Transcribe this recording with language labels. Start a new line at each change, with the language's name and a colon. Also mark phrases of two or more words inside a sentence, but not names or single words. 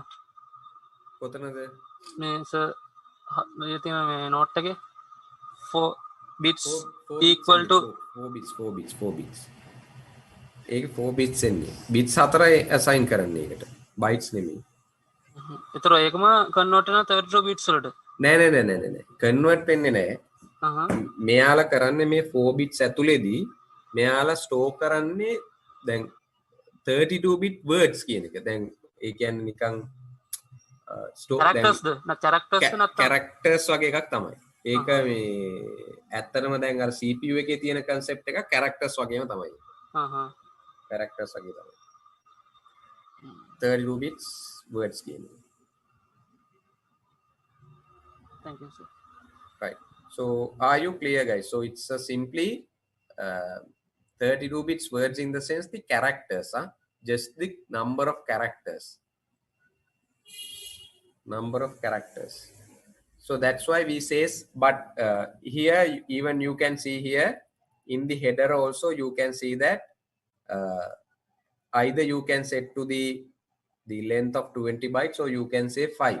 Sinhala: කොතනද මේ sir මේ තියෙන මේ note එකේ
English: 4 bits equal to
Sinhala: 4 bits ඒක 4 bits එන්නේ bits 4 assign කරන්නේ ඒකට bytes නෙමෙයි. ඒතර ඒකම convert වෙනවා 32 bits වලට. නෑ convert වෙන්නේ නෑ. මෙයාලා කරන්නේ මේ 4 bits ඇතුලේදී මෙයාලා store කරන්නේ දැන්
English: 32 bit words
Sinhala: කියන එක. දැන් ඒ කියන්නේ නිකන් characters ද නැත්නම් characters වගේ එකක් තමයි. ඒක මේ ඇත්තටම දැන් අර CPU එකේ තියෙන concept එක characters වගේම තමයි. characters වගේ තමයි.
English: 32 bits words
Sinhala: කියන එක.
English: Thank you, sir. Right. So are you clear, guys? So it's a simply 32 bits words in the sense the characters, just the number of characters. So that's why we says, but here even you can see here in the header also you can see that either you can set to the length of 20 bytes or you can say 5.